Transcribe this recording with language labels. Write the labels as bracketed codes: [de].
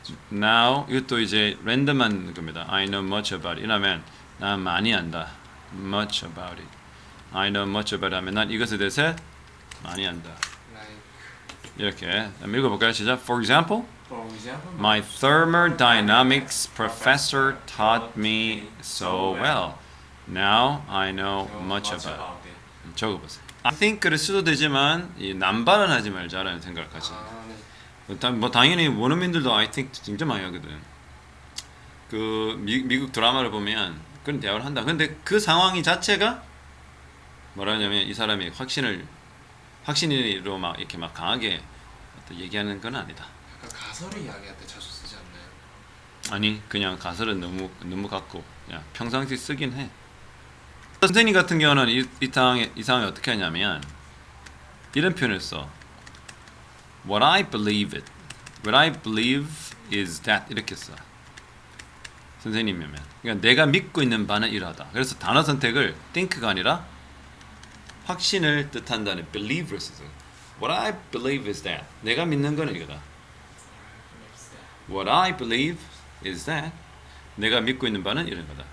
[ko] Now 이것도 이제 랜덤한 겁니다. [en] I know much about it. [ko] 이라면 난 많이 안다. [en] Much about it. I know much about it [ko] 하면 난 이것에 대해서 많이 안다. [en] like [ko] 이렇게 읽어볼까요? 시작. [en] For example, for example my thermodynamics professor taught me so well. Now I know much about it. [ko] 적어보세요. [en] I think [ko] 를 써도 되지만 이 남발언하지 말자라는 생각을 가지고. 뭐 당연히 원어민들도 [en] I think [ko] 진짜 많이 하거든. 그 미국 드라마를 보면 그런 대화를 한다. 근데 그 상황이 자체가 뭐라냐면 이 사람이 확신으로 막 이렇게 막 강하게 얘기하는 건 아니다. 약간 가설을 이야기할 때 자주 쓰지 않나요? 아니 그냥 가설은 너무 같고 그냥 평상시 쓰긴 해. 선생님 같은 경우는 이 상황에 어떻게 하냐면 이런 표현을 써. [en] What I believe is that [ko] 이렇게 써. 선생님이면 그러니까 내가 믿고 있는 바는 이러하다. 그래서 단어 선택을 think가 아니라 확신을 뜻한다는 believe를 써서 [en] What I believe is that [ko] 내가 믿는 거는 이거다. [en] What I believe is that [ko] 내가 믿고 있는 바는 이런 거다.